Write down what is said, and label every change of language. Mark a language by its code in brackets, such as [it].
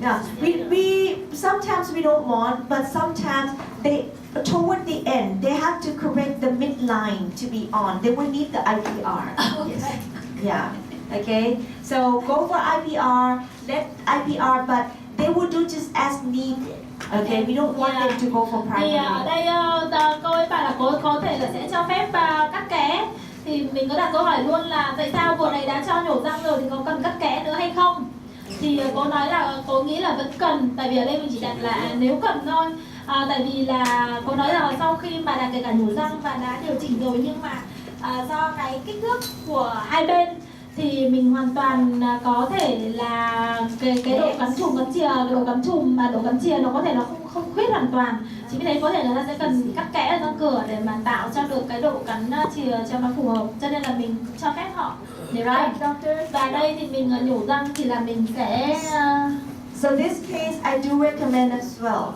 [en] Now, we sometimes we don't want, but sometimes they toward the end they have to correct the midline to be on. They will need the IPR. Yes. Yeah. Okay. So go for IPR. Let IPR, but they will do just as needed. Okay. We don't want them to go for [vi] Thì [en] primary. [vi] ở đây cô ấy bảo là cô ấy có thể là sẽ cho phép cắt ké. Thì mình có đặt câu hỏi luôn là tại sao cô này đã cho nhổ răng rồi thì có cần cắt ké nữa hay không? Thì cô nói là cô nghĩ là vẫn cần, tại vì ở đây mình chỉ đặt là nếu cần thôi. Tại vì là cô nói là sau khi mà đã kể cả nhổ răng và đã điều chỉnh rồi, nhưng mà do cái kích thước của hai bên thì mình hoàn toàn có thể là cái độ cắn chùm cắn chìa, độ cắn chùm và độ cắn chìa nó có thể nó không khuyết hoàn toàn. Chính vì thế có thể là ta sẽ cần cắt kẽ ở răng cửa để mà tạo cho được cái độ cắn chìa cho nó phù hợp, cho nên là mình cho phép họ để và đây thì mình nhổ răng thì là mình sẽ [en] So this case, I do recommend as well.